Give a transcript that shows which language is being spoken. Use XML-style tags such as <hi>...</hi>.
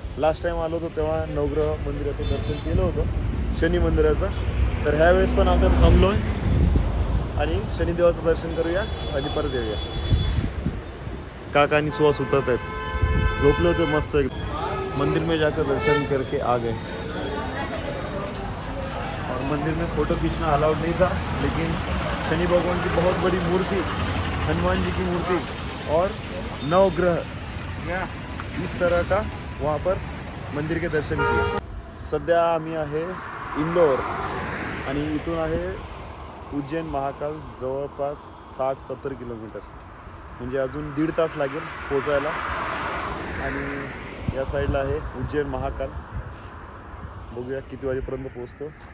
<mr>Last time आलो होतो तेव्हा नवग्रह मंदिराचं दर्शन केलं होतं, शनी मंदिराचं. तर ह्यावेळेस पण आपण थांबलो आहे आणि शनिदेवाचं दर्शन करूया आणि परत येऊया. काका आणि सुहास उतरत आहेत, झोपले होते मस्त.</mr> <hi>मंदिर में जाकर दर्शन करके आ गए. और मंदिर में फ़ोटो खींचना अलाउड नहीं था, लेकिन शनि भगवान की बहुत बड़ी मूर्ति, हनुमान जी की मूर्ति और नवग्रह, इस तरह का वहाँ पर मंदिर के दर्शन किए.</hi> <mr>सध्या आम्ही आहे इंदोर आणि इथून आहे उज्जैन महाकाल जवळपास 60-70 किलोमीटर, म्हणजे अजून 1.5 तास लागेल पोचायला. आणि या साईडला आहे उज्जैन महाकाल. बघूया किती वाजेपर्यंत पोचतो.</mr>